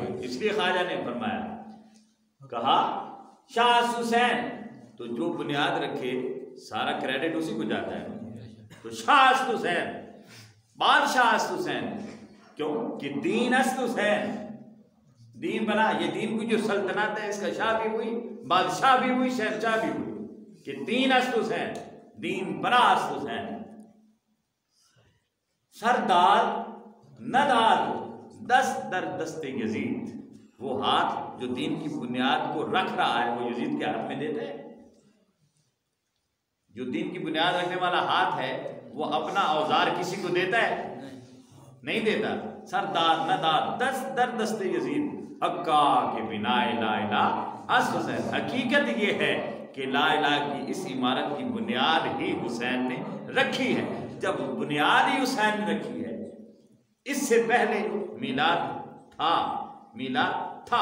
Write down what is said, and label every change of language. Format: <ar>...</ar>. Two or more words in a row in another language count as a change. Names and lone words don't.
<ur>اس لیے خواجہ نے فرمایا، کہا شاہ حسین، تو جو بنیاد رکھے سارا کریڈٹ اسی کو جاتا ہے. تو شاہ حسین، بادشاہ حسین، کیوں کہ</ur> <fa>دین است حسین، دین بنا.</fa> <ur>یہ دین کی جو سلطنت ہے اس کا شاہ بھی ہوئی، بادشاہ بھی ہوئی، شہنشاہ بھی ہوئی، کہ</ur> <fa>دین است حسین، دین بنا است حسین. سردار نداد دست در دست یزید،</fa> <ur>وہ ہاتھ جو دین کی بنیاد کو رکھ رہا ہے وہ یزید کے ہاتھ میں دیتے ہیں. جو دین کی بنیاد رکھنے والا ہاتھ ہے وہ اپنا اوزار کسی کو دیتا ہے؟ نہیں دیتا.</ur> <fa>سردار نداد دست در دست یزید، حقا کہ بنا لا الہ است حسین.</fa> <ur>حقیقت یہ ہے کہ لا الہ کی اس عمارت کی بنیاد ہی حسین نے رکھی ہے. جب بنیاد ہی حسین نے رکھی ہے، اس سے پہلے میلاد تھا، میلاد تھا.</ur>